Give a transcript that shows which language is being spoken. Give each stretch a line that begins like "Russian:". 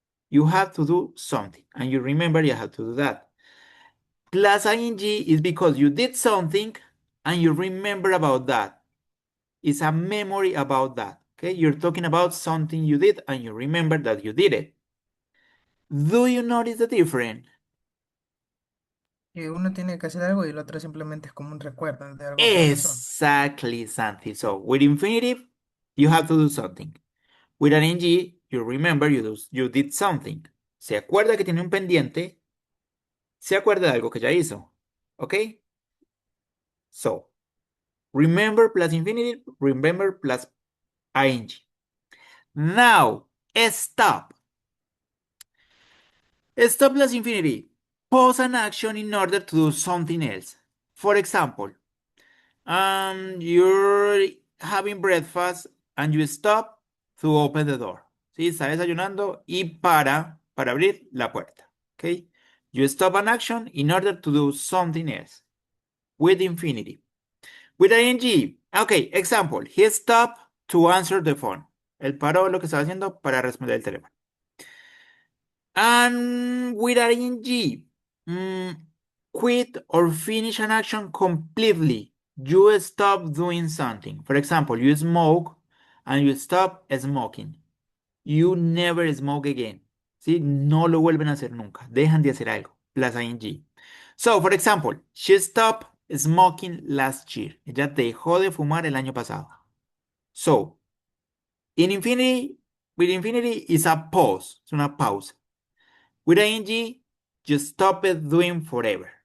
English: You have to do something, and you remember you have to do that. Plus ing is because you did something and you remember about that. It's a memory about that. Okay, you're talking about something you did and you remember that you did it. Do you notice the difference?
Spanish: Que uno tiene que hacer algo y el otro simplemente es como un recuerdo de algo que pasó.
English: Exactly, Santi. So with infinitive, you have to do something. With an ing, you remember you did something.
Spanish: Se acuerda que tiene un pendiente, se acuerda de algo que ya hizo. ¿Ok?
English: So, remember plus infinitive, remember plus ing. Now, stop. Stop plus infinity. Pause an action in order to do something else. For example, you're having breakfast and you stop to open the door.
Spanish: ¿Sí? Está desayunando y para abrir la puerta.
English: Okay? You stop an action in order to do something else with infinity. With ing. Okay, example. He stopped to answer the phone.
Spanish: Él paró lo que estaba haciendo para responder el teléfono.
English: And with ing, mm, quit or finish an action completely. You stop doing something. For example, you smoke and you stop smoking. You never smoke again. ¿Sí?
Spanish: No lo vuelven a hacer nunca. Dejan de hacer algo.
English: Plus ing. So, for example, she stopped smoking last year.
Spanish: Ella dejó de fumar el año pasado.
English: So, in infinity, with infinity is a pause.
Spanish: Es una pausa.
English: With ing, you stop it doing forever.